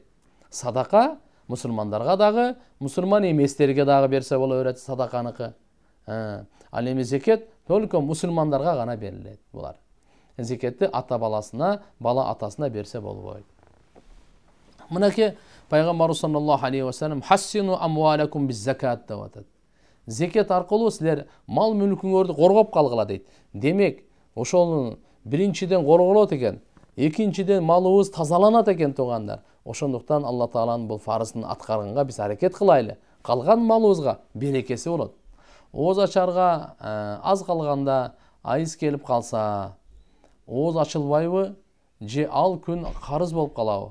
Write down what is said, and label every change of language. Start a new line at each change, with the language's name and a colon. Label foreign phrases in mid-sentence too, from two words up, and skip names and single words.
Kyrgyz: Садака мусулмандарга дагы, мусулман эместерге дагы берсе боло берет садаканыкы. Ал эми зекет только мусулмандарга гана берилет булар. Зекетти ата баласына, бала атасына берсе болбойт. Мынакей пайгамбарыбыз
Arabic: صلى الله عليه وسلم حصنوا أموالكم بالزكاة
Kyrgyz: деп атат. Зекет аркылуу силер мал мүлкүңөрдү коргоп калгыла дейт. Демек, ошол биринчиден корголот экен, экинчиден малыбыз тазаланат экен туугандар. Ошондуктан Алла Тааланын бул фарызын аткарганга биз аракет кылайлы. Калган малыбызга берекеси болот. Ооз ачарга аз калганда айыз келип калса, ооз ачылбайбы же ал күн карыз болуп калабы?